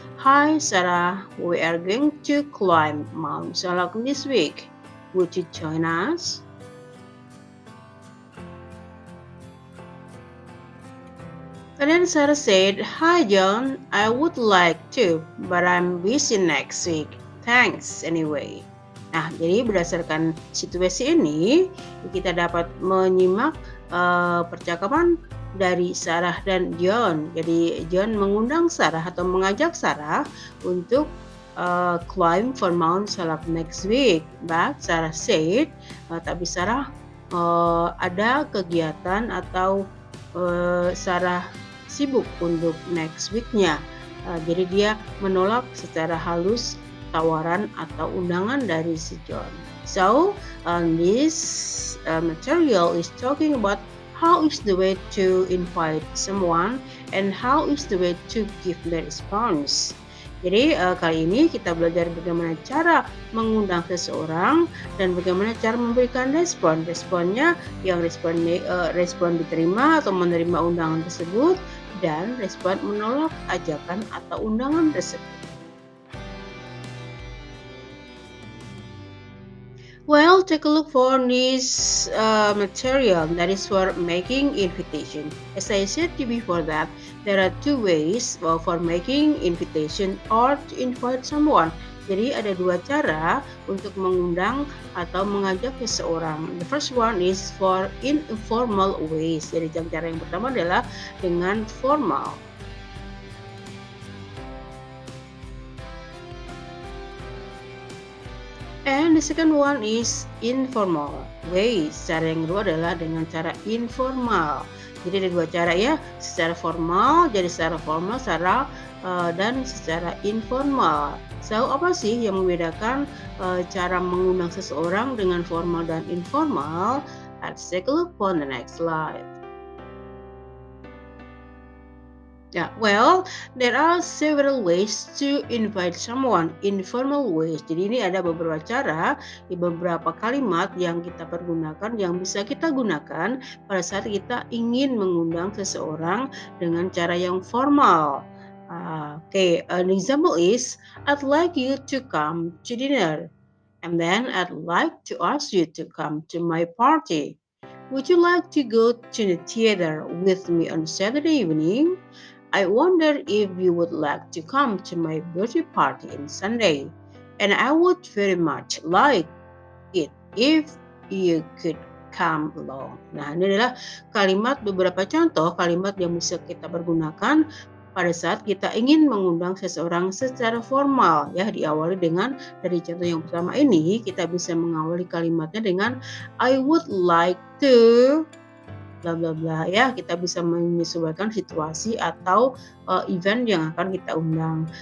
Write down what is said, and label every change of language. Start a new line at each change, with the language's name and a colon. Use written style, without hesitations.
English: Hi, Sarah. We are going to climb Mount Salak this week. Would you join us? And then Sarah said, Hi, John. I would like to, but I'm busy next week. Thanks anyway.
Indonesian: Nah, jadi berdasarkan situasi ini, kita dapat menyimak percakapan dari Sarah dan John. Jadi John mengundang Sarah atau mengajak Sarah untuk
English: climb for Mount Salak next week. But Sarah said,
Indonesian: tapi Sarah ada kegiatan atau Sarah sibuk untuk next week-nya. Jadi dia menolak secara halus tawaran atau undangan dari si John.
English: So, this material is talking about how is the way to invite someone and how is the way to give the response.
Indonesian: Jadi kali ini kita belajar bagaimana cara mengundang seseorang dan bagaimana cara memberikan respon. Responnya yang respon diterima atau menerima undangan tersebut dan respon menolak ajakan atau undangan tersebut.
English: Well, take a look for this material that is for making invitation. As I said before that, there are two ways for making invitation or to invite someone.
Indonesian: Jadi ada dua cara untuk mengundang atau mengajak seseorang.
English: The first one is for informal ways.
Indonesian: Jadi cara yang pertama adalah dengan formal.
English: And the second one is informal ways.
Indonesian: Cara yang kedua adalah dengan cara informal. Jadi ada dua cara ya, secara formal, jadi secara formal, dan secara informal. So apa sih yang membedakan cara mengundang seseorang dengan formal dan informal?
English: Let's take a look on the next slide. Yeah, well, there are several ways to invite someone, informal ways.
Indonesian: Jadi ini ada beberapa cara, beberapa kalimat yang kita pergunakan, yang bisa kita gunakan pada saat kita ingin mengundang seseorang dengan cara yang formal.
English: An example is, I'd like you to come to dinner. And then I'd like to ask you to come to my party. Would you like to go to the theater with me on Saturday evening? I wonder if you would like to come to my birthday party on Sunday. And I would very much like it if you could come along.
Indonesian: Nah, ini adalah beberapa contoh kalimat yang bisa kita pergunakan pada saat kita ingin mengundang seseorang secara formal. Ya, diawali dengan dari contoh yang pertama ini, kita bisa mengawali kalimatnya dengan
English: I would like to bla bla bla
Indonesian: ya, kita bisa menyesuaikan situasi atau event yang akan kita undang.